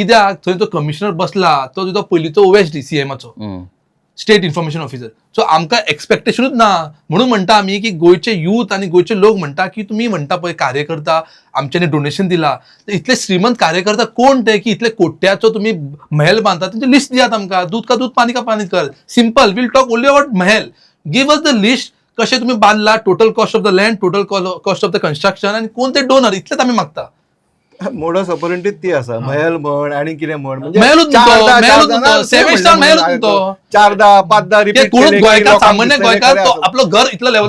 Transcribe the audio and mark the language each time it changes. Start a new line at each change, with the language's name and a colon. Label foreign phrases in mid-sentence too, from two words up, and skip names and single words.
Konkani: कित्याक थंय तो कमिशनर बसला, तो पयलींचो ओएसडी सीएमाचो
English: State Information Officer.
Konkani: सो आमकां एक्सपेक्टेशनूच ना. म्हणून म्हणटा आमी की गोंयचे यूथ आनी गोंयचे लोक म्हणटा की तुमी म्हणटा पळय कार्यकर्ता आमच्यांनी डोनेशन दिला, इतले श्रीमंत कार्यकर्ता कोण ते की इतले कोट्याचो तुम्ही महल बांधता, तेंची लिस्ट दियात आमकां.
Hindi: दूध का दूध पानी का पानी कर.
English: सिंपल, We'll talk only about Mahal. Give us the list,
Konkani: कशें तुम्ही बांधला,
English: total cost of the land, total cost of the construction
Konkani: आनी कोण ते डोनर, इतलेच आमी मागता. मोडस ऑपरेंटीच ती आसा. महल म्हण आनी कितें म्हण, म्हणजे महलूच न्हू, 7 स्टार महलूच न्हू तो. 4दा 5दा रिपीट केले. गोंयकार सामान्य गोंयकार तो आपलो घर इतलो लेवल